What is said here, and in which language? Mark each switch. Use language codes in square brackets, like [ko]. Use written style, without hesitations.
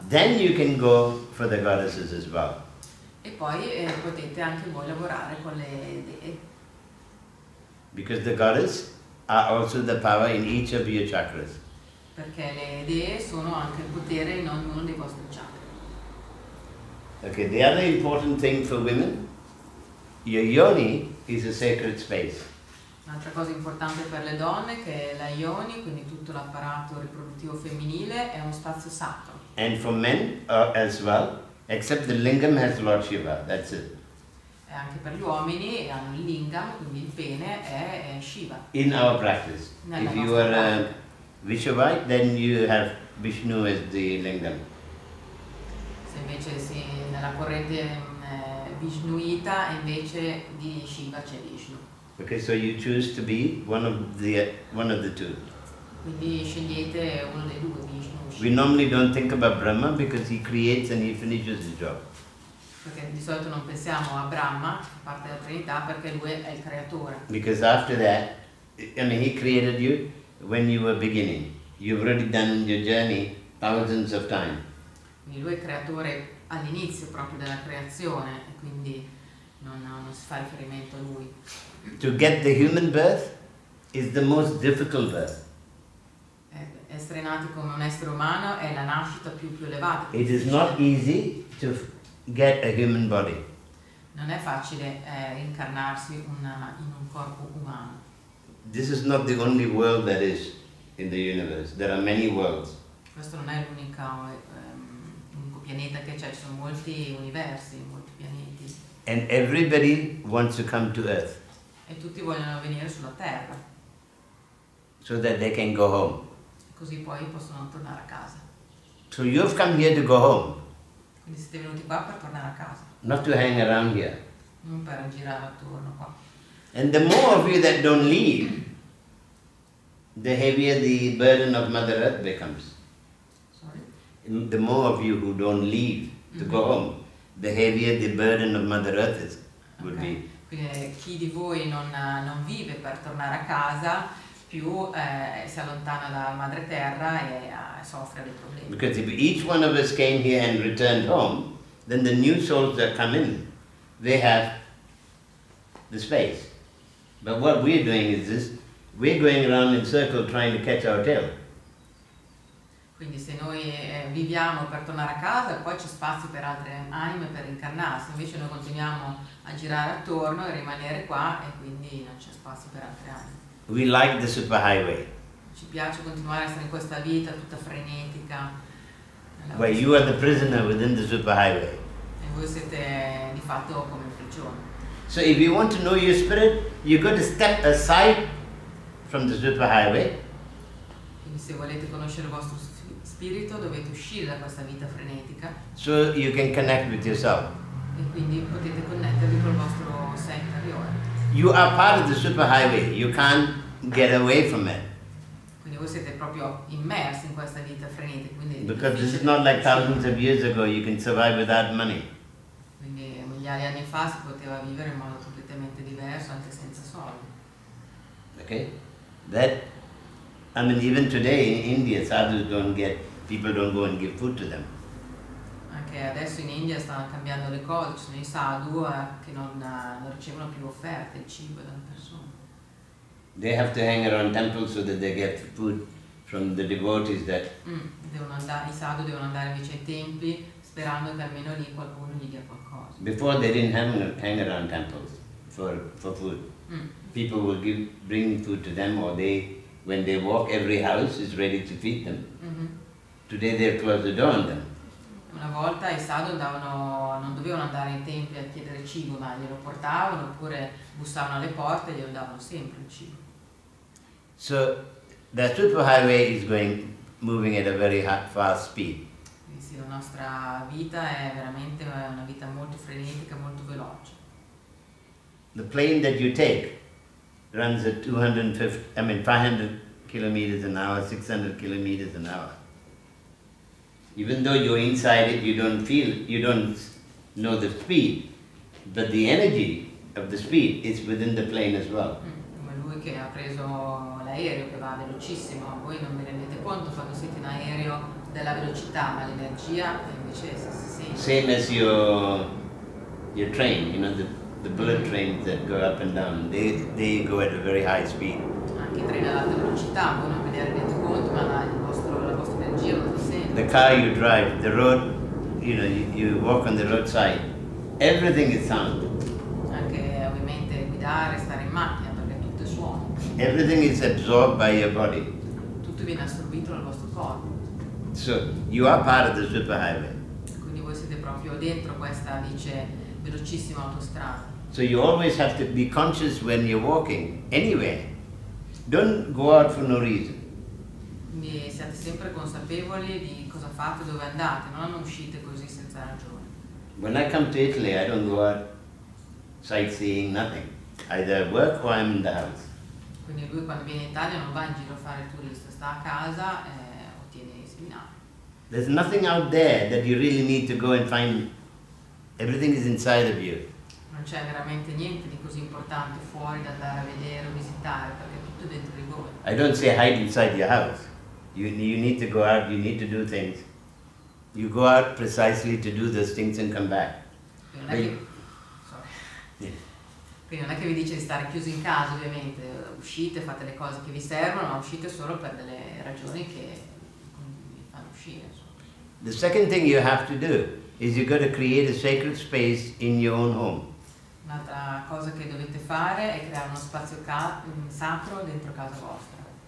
[en] Then you can go for the goddesses as well. [it] E poi potete anche voi lavorare con le dee. [en] Because the goddess are also the power in each of your chakras. [it] Perché le dee sono anche il potere in ognuno dei vostri chakra. [en] Okay, the other important thing for women, your yoni is a sacred space. [it] Un'altra cosa importante per le donne che la yoni, quindi tutto l'apparato riproduttivo femminile, è uno spazio sacro. [en] And for men as well, except the lingam has Lord Shiva, that's it. [it] E anche per gli uomini hanno il lingam, quindi il pene è Shiva. [en] In our practice, if you are a Vishavite, then you have Vishnu as the lingam. [it] Se invece nella corrente Vishnuita invece di Shiva c'è Vishnu. [en] Okay, so you choose to be one of the two. [it] Quindi scegliete uno dei due, Vishnu o Shiva. [en] We normally don't think about Brahma because he creates and he finishes the job. [it] Perché di solito non pensiamo a Brahma, parte della Trinità, perché lui è il creatore. [en] Because after that, I mean, he created you when you were beginning. You've already done your journey thousands of times. [it] Quindi lui è il creatore all'inizio proprio della creazione e quindi non si fa riferimento a lui. [en] To get the human birth is the most difficult birth. [it] Essere nati come un essere umano è la nascita più elevata. [en] It is not easy to get a human body. [it] Non è facile incarnarsi in un corpo umano. [en] This is not the only world that is in the universe. There are many worlds. [it] Questo non è l'unico pianeta che c'è, ci sono molti universi, molti pianeti. [en] And everybody wants to come to Earth [it] E tutti vogliono venire sulla Terra. [en] so that they can go home. [it] Così poi possono tornare a casa. [en] So you've come here to go home, [it] Quindi siete venuti qua per tornare a casa, [en] not to hang around here. [it] non per girare attorno qua. [en] And the more of you that don't leave, the heavier the burden of Mother Earth becomes. Sorry? The more of you who don't leave to go home, the heavier the burden of Mother Earth would be. [it] Quindi chi di voi non vive per tornare a casa, più si allontana dalla madre terra e soffre dei problemi. [en] Because if each one of us came here and returned home, then the new souls that come in, they have the space. But what we're doing is this, we're going around in circle trying to catch our tail. [it] Quindi se noi viviamo per tornare a casa, poi c'è spazio per altre anime per incarnarsi, invece noi continuiamo a girare attorno e rimanere qua e quindi non c'è spazio per altre anime. [en] We like the superhighway, [it] Ci piace continuare a essere in questa vita tutta frenetica. [en] where you are the prisoner within the superhighway. [it] E voi siete di fatto come un prigione. [en] So if you want to know your spirit, you got to step aside from the superhighway [it] Quindi se volete conoscere il vostro spirito dovete uscire da questa vita frenetica [en] so you can connect with yourself. [it] e quindi potete connettervi col vostro sé interiore. [en] You are part of the superhighway. You can't get away from it. [it] Quindi voi siete proprio immersi in questa vita frenetica. Quindi è [en] Because this is [it] difficile [en] not like [it] uscire. [en] thousands of years ago, you can survive without money. [it] Quindi migliaia di anni fa si poteva vivere in modo completamente diverso anche senza soldi. [en] Okay? That, I mean, even today in India, sadhus people don't go and give food to them. [it] Anche adesso in India stanno cambiando le cose, ci sono i sadhu che non ricevono più offerte di cibo dalle persone. [en] They have to hang around temples so that they get food from the devotees that... [it] I sadhu devono andare invece ai templi sperando che almeno lì qualcuno gli dia qualcosa. [en] Before they didn't hang around temples for food. People will bring food to them, or when they walk, every house is ready to feed them. Today they've closed the door on them. [it] Una volta i sadhu non dovevano andare ai templi a chiedere cibo, ma glielo portavano oppure bussavano alle porte e glielo davano sempre il cibo. [en] So the superhighway is moving at a very fast speed. [it] Quindi sì, la nostra vita è veramente una vita molto frenetica, molto veloce. [en] The plane that you take runs at 500 kilometers an hour, 600 kilometers an hour. Even though you're inside it, you don't know the speed, but the energy of the speed is within the plane as well. [it] Come lui che ha preso l'aereo che va velocissimo, voi non vi rendete conto quando siete in aereo della velocità, ma l'energia invece si sente. [en] Same as your your train, you know, the bullet trains that go up and down, they go at a very high speed. [it] Anche i treni ad alta velocità, voi non ve ne rendete conto, ma la vostra energia non si sente. [en] The car you drive, the road, you know, you walk on the roadside, everything is sound. [it] Anche ovviamente guidare, stare in macchina, perché tutto è suono. [en] Everything is absorbed by your body. [it] Tutto viene assorbito dal vostro corpo. [en] So you are part of the superhighway. [it] Quindi voi siete proprio dentro questa, dice, velocissima autostrada. [en] So you always have to be conscious when you're walking, anywhere. Don't go out for no reason. [it] Quindi siate sempre consapevoli di cosa fate, dove andate, non uscite così senza ragione. [en] When I come to Italy, I don't go out sightseeing, nothing. Either work or I'm in the house. [it] Quindi lui quando viene in Italia non va in giro a fare il turista, sta a casa e ottiene i seminari. [en] There's nothing out there that you really need to go and find. Everything is inside of you. [it] Non c'è veramente niente di così importante fuori da andare a vedere o visitare, perché è tutto dentro di voi. [en] I don't say hide inside your house. You need to go out, you need to do things. You go out precisely to do those things and come back. [it] Quindi non è che, quindi non è che vi dice di stare chiusi in casa, ovviamente, uscite, fate le cose che vi servono, ma uscite solo per delle ragioni che vi fanno uscire. Insomma. [en] The second thing you have to do is you got to create a sacred space in your own home. [it] Un'altra cosa che dovete fare è creare uno spazio sacro dentro casa vostra.